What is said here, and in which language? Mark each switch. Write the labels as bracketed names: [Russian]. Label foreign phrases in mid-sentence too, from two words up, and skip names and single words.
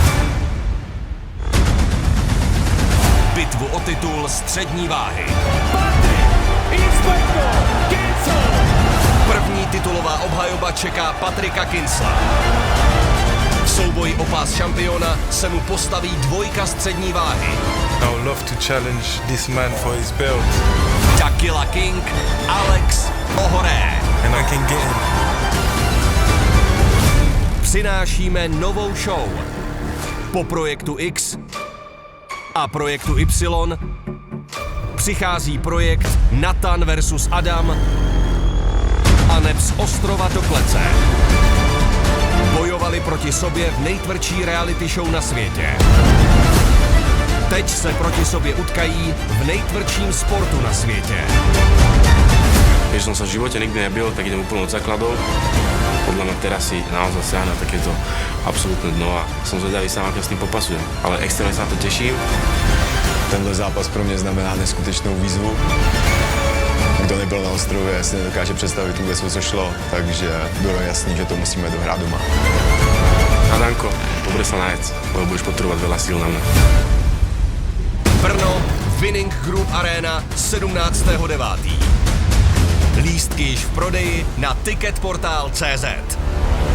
[Czech] Bitvu o titul střední váhy. První titulová obhajoba čeká Patrika Kinsla. V souboji o pás šampiona se mu postaví dvojka střední váhy. [English] I would love to challenge this man for his belt. Dakila King, Alex Ohoré. And I can get him. [Czech] Přinášíme novou show. Po projektu X a projektu Y přichází projekt Nathan versus Adam a neb z ostrova do klece. Bojovali proti sobě v nejtvrdší reality show na světě. Teď se proti sobě utkají v nejtvrdším sportu na světě. [Slovak] Keď som sa v živote nikdy nebil, tak idem úplne od základov. Podľa mňa teraz si naozaj siahne takéto absolútne dno a som zvedavý sám, ako s tým popasujem. Ale extrémne sa na to teším. [Czech] Tenhle zápas pro mě znamená neskutečnou výzvu. Kdo nebyl na ostrově, si nedokáže představit vůbec, o co šlo, takže bylo jasný, že to musíme dohrát doma. [Slovak] Adanko, dobre sa najedz, lebo budeš potrebovať veľa síl na mňa. [Czech] Brno, Winning Group Arena, 17.9. Lístky již v prodeji na ticketportal.cz.